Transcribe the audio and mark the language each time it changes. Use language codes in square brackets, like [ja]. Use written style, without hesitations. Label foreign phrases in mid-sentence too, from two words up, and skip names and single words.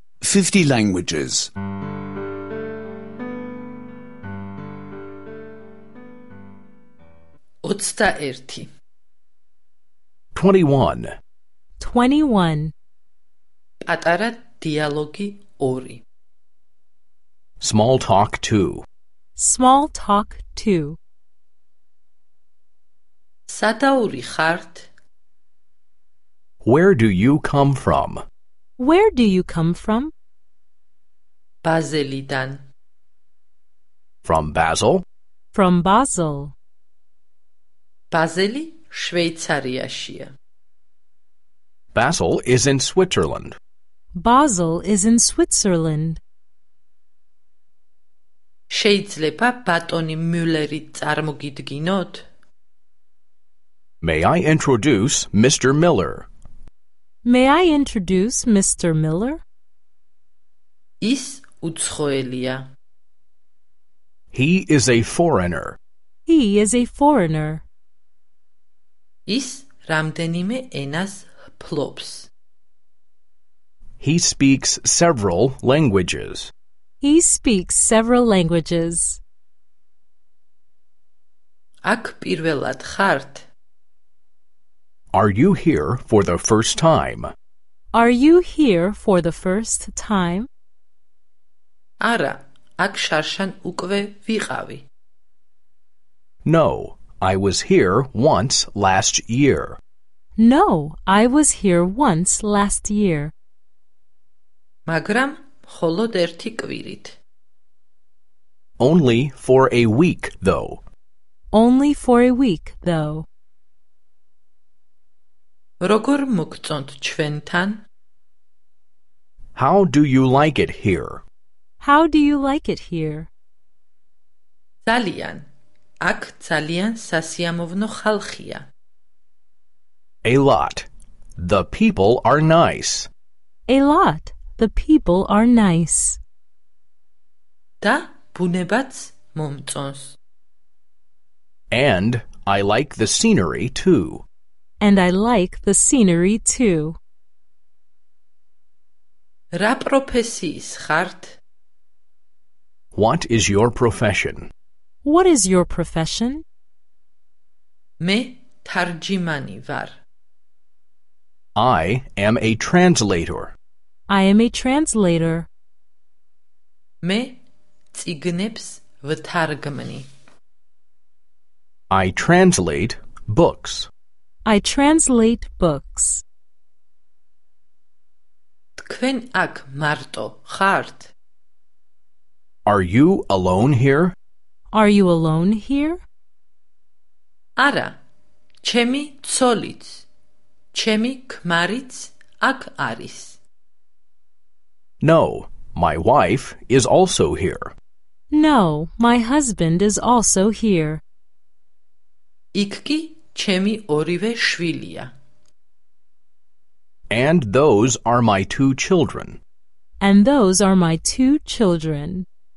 [en] 50 languages. 21. 21. 21. [ka] პატარა დიალოგი 2. [en] Small talk 2. Small talk 2. [ka] სადაური ხართ? [en] Where do you come from? Where do you come from? [ka] ბაზელიდან. [en] From Basel? From Basel. [ka] ბაზელი შვეიცარიაშია. [en] Basel is in Switzerland. Basel is in Switzerland. [ka] შეიძლება ბატონი მიულერი წარმოგიდგინოთ? [en] May I introduce Mr. Miller? May I introduce Mr. Miller? [ka] ის უცხოელია. [en] He is a foreigner. He is a foreigner. [ka] ის რამდენიმე ენას ფლობს. [en] He speaks several languages. He speaks several languages. [ka] აქ პირველად ხართ? [en] Are you here for the first time? Are you here for the first time? [ka] არა, აქ შარშან უკვე ვიყავი. [en] No, I was here once last year. No, I was here once last year. [ka] მაგრამ მხოლოდ ერთი კვირით. [en] Only for a week, though. Only for a week, though. [ka] როგორ მოგწონთ ჩვენთან? [en] How do you like it here? How do you like it here? [ka] ძალიან. აქ ძალიან სასიამოვნო ხალხია. [en] A lot. The people are nice. A lot. The people are nice. [ka] და ბუნებაც მომწონს. [en] And I like the scenery, too. And I like the scenery too. [ka] რა პროფესიის ხართ? [en] What is your profession? What is your profession? [ka] მე თარჯიმანი ვარ. [en] I am a translator. I am a translator. [ka] მე წიგნებს ვთარგმნი. [en] I translate books. I translate books. [ka] თქვენ აქ მარტო ხართ? [en] Are you alone here? Are you alone here? [ka] არა, ჩემი ცოლიც, ჩემი ქმარიც აქ არის. [en] No, my wife is also here. No, my husband is also here. [ka] იქ კი ჩემი ორივე შვილია. [en] And those are my 2 children. And those are my 2 children.